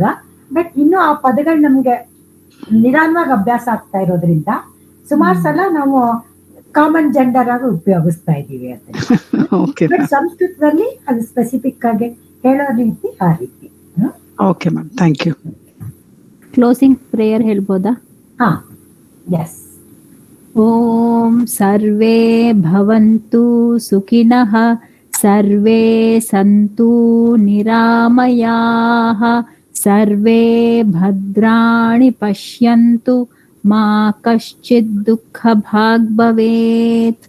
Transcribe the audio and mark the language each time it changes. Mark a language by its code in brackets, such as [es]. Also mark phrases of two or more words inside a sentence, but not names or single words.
[kn] ಬಟ್ ಇನ್ನು ಆ ಪದಗಳು ನಮ್ಗೆ ನಿಧಾನವಾಗಿ ಅಭ್ಯಾಸ ಆಗ್ತಾ ಇರೋದ್ರಿಂದ ಸುಮಾರು ಸಲ ನಾವು [en] common gender [kn] ಆಗಿ ಉಪಯೋಗಿಸ್ತಾ ಇದ್ದೀವಿ ಅಂತ. ಬಟ್ ಸಂಸ್ಕೃತದಲ್ಲಿ ಅದು ಸ್ಪೆಸಿಫಿಕ್ ಆಗಿ ಹೇಳೋ ರೀತಿ ಆ ರೀತಿ. [en] okay ma'am, thank you. closing prayer [kn] ಹೇಳ್ಬೋದಾ? [en] ha, yes. [sa] ಓಂ ಸರ್ವೇ ಭವಂತು ಸುಖಿನಃ, ಸರ್ವೇ ಸಂತು ನಿರಾಮಯಾಃ, ಸರ್ವೇ ಭದ್ರಾಣಿ ಪಶ್ಯಂತು, ಮಾ ಕಶ್ಚಿತ್ ದುಃಖ ಭಾಗ್ ಭವೇತ್.